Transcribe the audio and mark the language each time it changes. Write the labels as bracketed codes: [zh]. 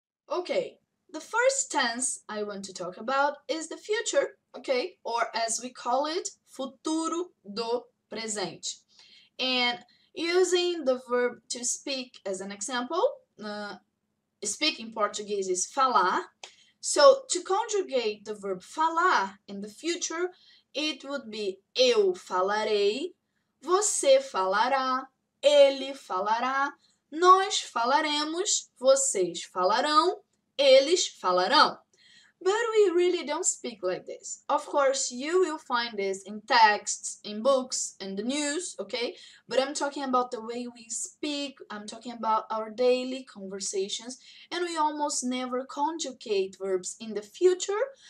[en] Okay, the first tense I want to talk about is the future, okay? Or as we call it, futuro do presente. And using the verb to speak as an example, speak in Portuguese is falar. So to conjugate the verb falar in the future, it would be [pt] eu falarei, você falará, ele falará, nós falaremos, vocês falarão, eles falarão. [en] But we really don't speak like this. Of course, you will find this in texts, in books, in the news, okay? But I'm talking about the way we speak, I'm talking about our daily conversations, and we almost never conjugate verbs in the future.